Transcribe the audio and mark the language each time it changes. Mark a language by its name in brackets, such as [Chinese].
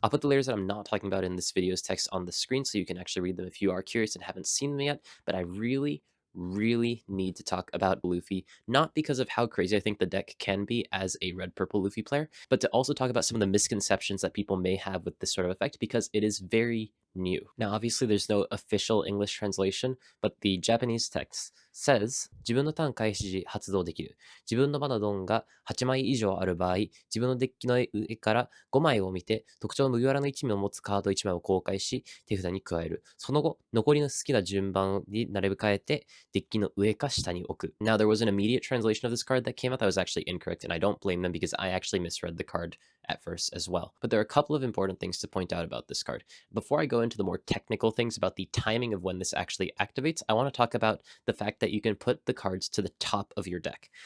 [English] I'll put the leaders that I'm not talking about in this video's text on the screen so you can actually read them if you are curious and haven't seen them yet, but I really need to talk about Luffy, not because of how crazy I think the deck can be as a red purple Luffy player, but to also talk about some of the misconceptions that people may have with this sort of effect because it is very new. Now, obviously, there's no official English translation, but the Japanese text says, [Japanese] 自分のターン開始時発動できる。自分のマナドンが8枚以上ある場合、自分のデッキの上から5枚を見て、特徴の麦わらの1枚を持つカード1枚を公開し、手札に加える。その後、残りの好きな順番に並べ替えて、デッキの上か下に置く. [English] Now, there was an immediate translation of this card that came out that was actually incorrect, and I don't blame them because I actually misread the card at first as well. But there are a couple of important things to point out about this card. Before I go into the more technical things about the timing of when this actually activates, I want to talk about the fact that you can put the cards to the top of your deck.